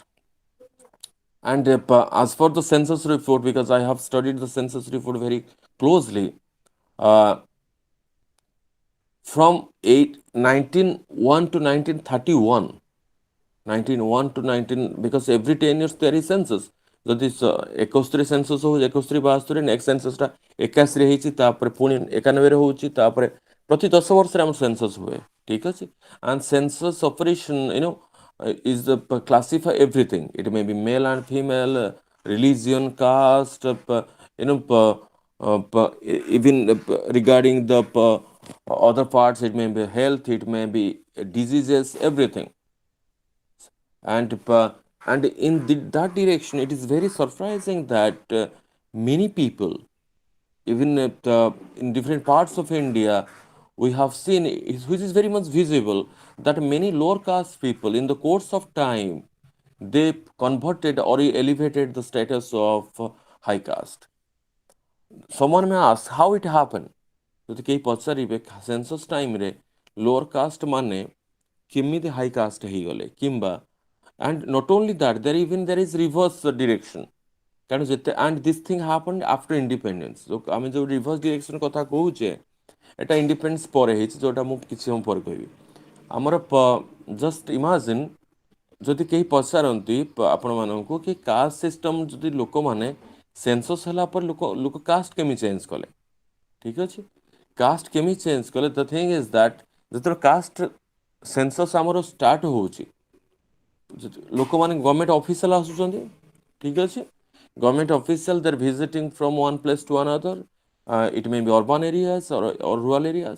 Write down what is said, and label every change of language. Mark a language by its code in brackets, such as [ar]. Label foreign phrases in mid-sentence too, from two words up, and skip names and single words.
[en] And as for the census report, because I have studied the census report very closely, uh, from 1901 to 1931, 1901 to 19, because every 10 years there is census. [or] ଯଦି 71 ସେନ୍ସସ୍ ହଉଛି, 71 72 [en] next census-ta [or] 81ରେ ହେଇଛି, ତାପରେ ପୁଣି 91ରେ ହେଉଛି, ତାପରେ ପ୍ରତି 10 ବର୍ଷରେ ଆମର ସେନ୍ସସ୍ ହୁଏ, ଠିକ ଅଛି। [en] and census operation is the classify everything. It may be male and female, religion, caste, even regarding the other parts, it may be health, it may be diseases, everything. And in that direction, it is very surprising that many people, even in different parts of India, we have seen, which is very much visible, that many lower caste people, in the course of time, they converted or elevated the status of high caste. Someone may ask how it happened. [or] ଯଦି କେହି ପଚାରିବେ [en] census time-re lower caste [or] ମାନେ କେମିତି [en] high caste [or] ହେଇଗଲେ, କିମ୍ବା [en] and not only that, there is reverse direction. [or] କାରଣ ଯେତେ [en] and this thing happened after independence. [or] ଆମେ ଯେଉଁ [en] reverse direction [or] କଥା କହୁଛେ, ଏଟା ଇଣ୍ଡିପେଣ୍ଡେନ୍ସ ପରେ ହେଇଛି, ଯେଉଁଟା ମୁଁ କିଛି ସମୟ ପରେ କହିବି। ଆମର [en] just imagine, [or] ଯଦି କେହି ପଚାରନ୍ତି ଆପଣମାନଙ୍କୁ କି [en] caste system, [or] ଯଦି ଲୋକମାନେ ସେନ୍ସସ୍ ହେଲା ପରେ ଲୋକ କାଷ୍ଟ କେମିତି ଚେଞ୍ଜ କଲେ, ଠିକ ଅଛି, କାଷ୍ଟ କେମିତି ଚେଞ୍ଜ କଲେ, [en] the thing is that [or] ଯେତେବେଳେ [en] caste census [or] ଆମର ଷ୍ଟାର୍ଟ ହେଉଛି, ଲୋକମାନେ [en] government official [or] ଆସୁଛନ୍ତି, ଠିକ ଅଛି, [en] government official there visiting from one place to another, it may be urban areas or rural areas.